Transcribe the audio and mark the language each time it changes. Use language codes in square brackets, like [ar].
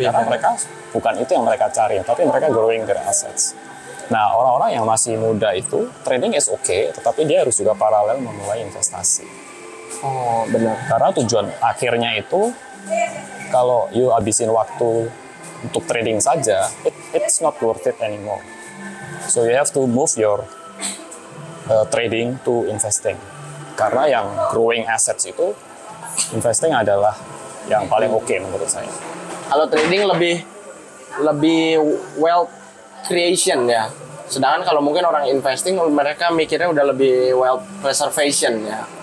[id] Karena mereka bukan itu yang mereka cari, tapi mereka [en] growing their assets. [id] Nah, orang-orang yang masih muda itu [en] trading is okay, [id] tetapi dia harus juga paralel memulai investasi. Oh, benar. Karena tujuan akhirnya itu kalau you habisin waktu untuk trading saja, [en] it's not worth it anymore. So you have to move your trading to investing. [id] Karena yang [en] growing assets [id] itu investing adalah yang paling oke menurut saya. Kalau trading lebih [en] wealth creation [id] ya. Sedangkan kalau mungkin orang investing mereka mikirnya udah lebih [en] wealth preservation [id] ya.